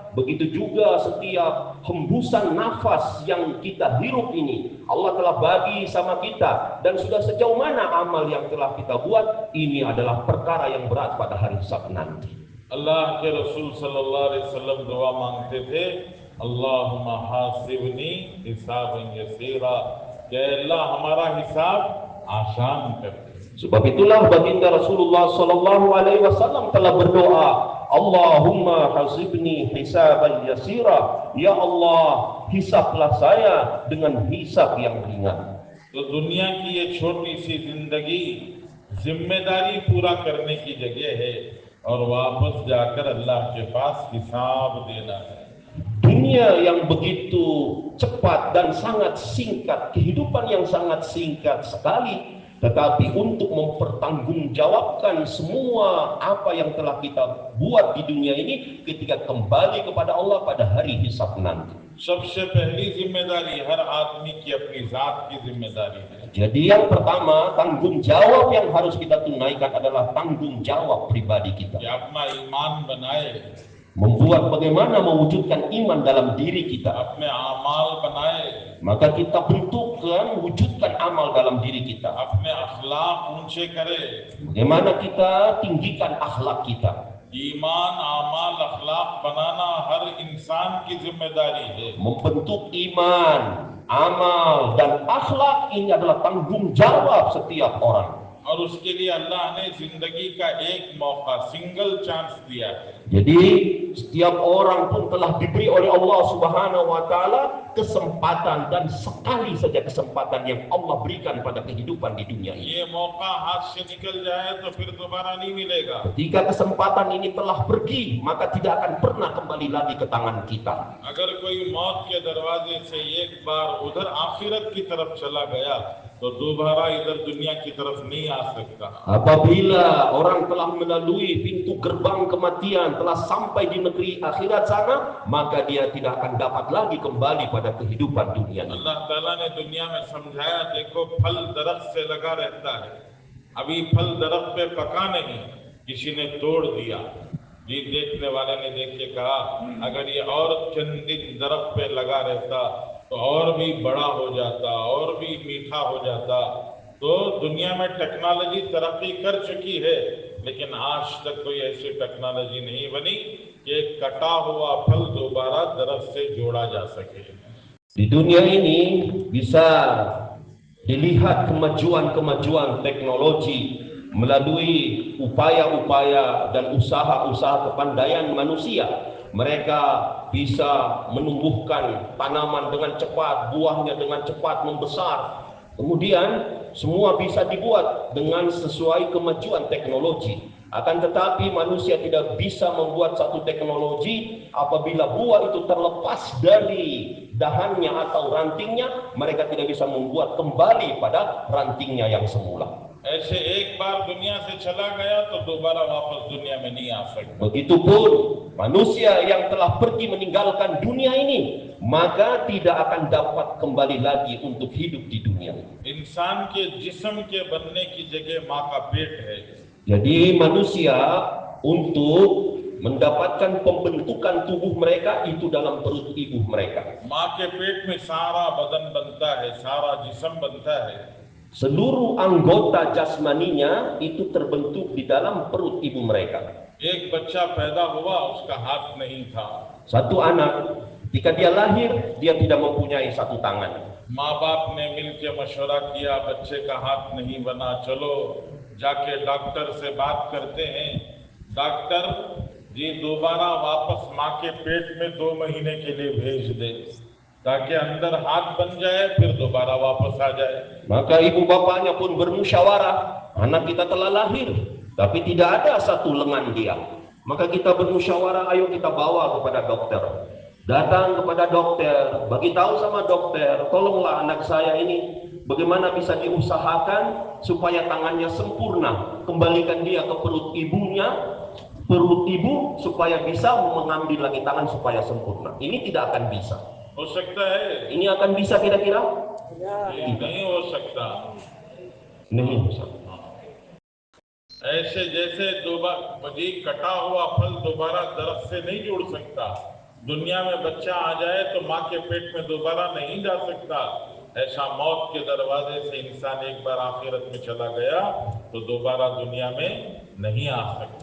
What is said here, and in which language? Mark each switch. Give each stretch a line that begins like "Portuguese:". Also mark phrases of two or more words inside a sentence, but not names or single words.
Malay: Begitu juga setiap hembusan nafas yang kita hirup ini Allah telah bagi sama kita, dan sudah sejauh mana amal yang telah kita buat. Ini adalah perkara yang berat pada hari hisab nanti.
Hindi: अल्लाह के रसूल
Arabic: صلى الله عليه وسلم
Hindi: दुआ मांगते थे,
Arabic: اللهم حاسبني حسابا يسيرا,
Hindi: या अल्लाह हमारा हिसाब आसान कर दे।
Malay: Sebab itulah baginda Rasulullah
Arabic: صلى الله عليه وسلم
Malay: telah berdoa,
Arabic: اللهم حاسبني حسابا يسيرا,
Malay: ya Allah hisablah saya dengan hisab yang ringan.
Hindi: तो दुनिया की ये छोटी सी जिंदगी जिम्मेदारी पूरा करने की जगह है और वापस जाकर अल्लाह के पास हिसाब देना है।
Malay: Dunia yang begitu cepat dan sangat singkat, kehidupan yang sangat singkat sekali, tetapi untuk mempertanggungjawabkan semua apa yang telah kita buat di dunia ini ketika kembali kepada Allah pada hari hisab nanti.
Hindi: सबसे पहली जिम्मेदारी हर आदमी की अपनी जात की जिम्मेदारी है।
Malay: Jadi yang pertama, tanggung jawab yang harus kita tunaikan adalah tanggung jawab pribadi kita.
Hindi: कि अपना ईमान बनाए,
Malay: Membuat bagaimana mewujudkan iman dalam diri kita.
Hindi: अपने आमाल बनाए,
Malay: Maka kita bentukkan, wujudkan amal dalam diri kita.
Hindi: अपने अखलाक ऊंचे करे.
Malay: Bagaimana kita tinggikan akhlak kita.
Hindi: ईमान, आमाल, अखलाक बनाना हर इंसान की जिम्मेदारी है.
Malay: Membentuk iman, amal, dan akhlak ini adalah tanggung jawab setiap orang.
Hindi: और उसके लिए अल्लाह ने जिंदगी का एक मौका,
English: single chance
Hindi: दिया है.
Malay: Jadi setiap orang pun telah diberi oleh Allah
Arabic: سبحانه وتعالى
Malay: kesempatan, dan sekali saja kesempatan yang Allah berikan pada kehidupan di dunia ini.
Hindi: ये मौका हाथ से निकल जाए तो फिर दोबारा नहीं मिलेगा.
Malay: Ketika kesempatan ini telah pergi, maka tidak akan pernah kembali lagi ke tangan kita.
Hindi: अगर कोई मौत के दरवाजे से एक बार उधर आखिरत की तरफ चला गया तो दोबारा इधर दुनिया की तरफ नहीं आ सकता.
Malay: Apabila orang telah melalui pintu gerbang kematian, telah sampai di negeri akhirat sana, maka dia tidak akan dapat lagi kembali pada kehidupan dunia ini.
Hindi: अल्लाह ताला ने दुनिया में समझाया, देखो फल दरख्त से लगा रहता है, अभी फल दरख्त पे पका नहीं, किसी ने तोड़ दिया. जी देखने वाले ने देख के कहा, अगर ये और चंद दिन दरख्त पे लगा रहता तो और भी बड़ा हो जाता, और भी मीठा हो जाता. तो दुनिया में टेक्नोलॉजी तरक्की कर चुकी है, लेकिन आज तक कोई ऐसी टेक्नोलॉजी नहीं बनी कि एक कटा हुआ फल दोबारा दरख्त से जोड़ा जा सके.
Malay: Di dunia ini bisa dilihat kemajuan-kemajuan teknologi melalui upaya-upaya dan usaha-usaha kepandaian manusia. Mereka bisa menumbuhkan tanaman dengan cepat, buahnya dengan cepat membesar. Kemudian semua bisa dibuat dengan sesuai kemajuan teknologi. Akan tetapi manusia tidak bisa membuat satu teknologi apabila buah itu terlepas dari dahannya atau rantingnya, mereka tidak bisa membuat kembali pada rantingnya yang semula.
Hindi: ऐसे एक बार दुनिया से चला गया तो दोबारा वापस दुनिया में नहीं आ सकता.
Malay: Begitupun manusia yang telah pergi meninggalkan dunia ini, maka tidak akan dapat kembali lagi untuk hidup di dunia ini.
Hindi: इंसान के जिस्म के बनने की जगह माँ का पेट है.
Malay: Jadi manusia untuk mendapatkan pembentukan tubuh mereka itu dalam perut ibu mereka.
Hindi: माँ के पेट में सारा बदन बनता है, सारा जिस्म बनता है.
Malay: Seluruh anggota jasmaninya itu terbentuk di dalam perut ibu mereka.
Hindi: एक बच्चा पैदा हुआ, उसका हाथ नहीं था.
Malay: Satu anak, ketika dia lahir, dia tidak mempunyai satu tangan.
Hindi: माँ बाप ने मिलकर मशवरा किया, बच्चे का हाथ नहीं बना, चलो जाके डॉक्टर से बात करते हैं. डॉक्टर जी दोबारा वापस माँ के पेट में 2 महीने के लिए भेज दे, ताकि अंदर हाथ बन जाए, फिर दोबारा वापस आ जाए.
Malay: Maka ibu bapaknya pun bermusyawarah, anak kita telah lahir, tapi tidak ada satu lengan dia. Maka kita bermusyawarah, ayo kita bawa kepada dokter. Datang kepada dokter, bagi tahu sama dokter, tolonglah anak saya ini, bagaimana bisa diusahakan supaya tangannya sempurna, kembalikan dia ke perut ibunya, perut ibu, supaya bisa mengambil lagi tangan supaya sempurna. Ini tidak akan bisa.
Hindi: हो सकता है?
Malay: Ini akan bisa kira-kira?
Hindi: नहीं हो सकता. नहीं हो सकता. ऐसे जैसे दोबारा जी कटा हुआ फल दोबारा दरख्त से नहीं जोड़ सकता, दुनिया में बच्चा आ जाए तो माँ के पेट में दोबारा नहीं जा सकता, ऐसा मौत के दरवाजे से इंसान एक बार आखिरत में चला गया तो दोबारा दुनिया में नहीं आ सकता.